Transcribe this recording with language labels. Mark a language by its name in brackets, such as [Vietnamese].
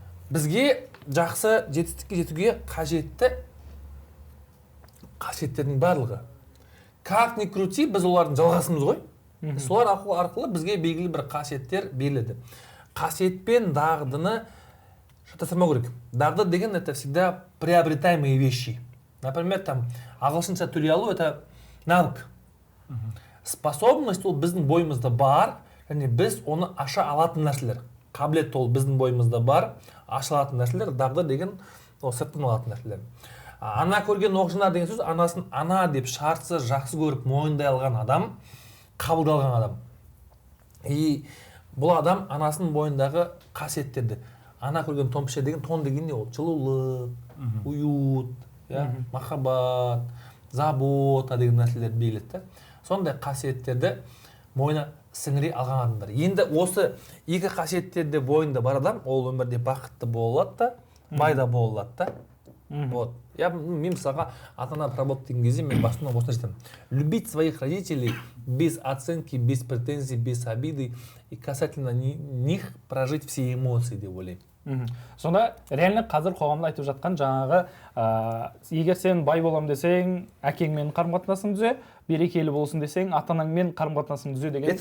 [Kazakh] Бізге жақсы жетістікке жетуге қажетті қасиеттердің барлығы. [Russian] Как ни крути, [Kazakh] біз олардың жалғасымыз ғой. Солар арқылы бізге белгілі бір қасиеттер беріледі. Қасиет пен дағдыны шатастырмау керек. Дағды деген [Russian] это всегда приобретаемые вещи. [Kazakh] Например, там ағылшынша төлей алу [Russian] это навык. [Kazakh] Способность ол біздің бойымызда бар, және біз оны аша алатын нәрселер. Қабілет ол біздің бойымызда бар, аша алатын нәрселер, дағды деген ол сырттан алатын нәрселер. Ана көрген оқжонар деген сөз, анасын ана деп шартсыз жақсы көріп мойындай алған адам, қабылдалған адам. И бұл адам анасын бойындағы қасиеттерді. Ана көрген тон пішер деген, тон деген не ол? Жылулық, уют, махаббат, забота деген нәрселер белгіледі. Сондай қасиеттерді мойына сіңіре алған адамдар. Енді осы екі қасиеттерді бойында бар адам, ол өмірде бақытты болады да, байда болады да. Вот. Мен мысалға ата-ана проработка деген кезде мен басында осыны жетемін. [Russian] Любить своих родителей без оценки, без претензий, без обиды и касательно них прожить все эмоции [Kazakh] деп ойлаймын. Сонда реально қазір қоғамда айтып жатқан жаңағы егер сен бай болам десең, әкеңмен қарым-қатынасың түзе, берекелі болсын десең, ата-анаңмен қарым-қатынасың түзе деген.